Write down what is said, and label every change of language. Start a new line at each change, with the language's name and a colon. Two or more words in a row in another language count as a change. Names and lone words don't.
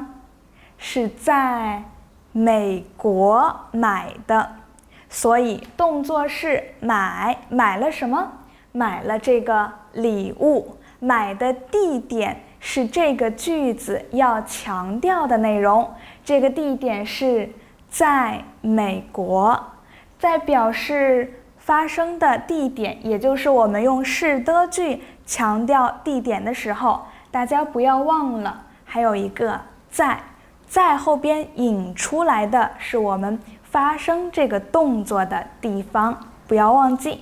Chinese: 是在美國買的，所以動作是買，買了什麼？買了這個禮物。買的地點是這個句子要強調的內容，這個地點是在美國。在表示發生的地點，也就是我們用是的句強調地點的時候，大家不要忘了還有一個在後邊引出來的是我們發生這個動作的地方，不要忘記。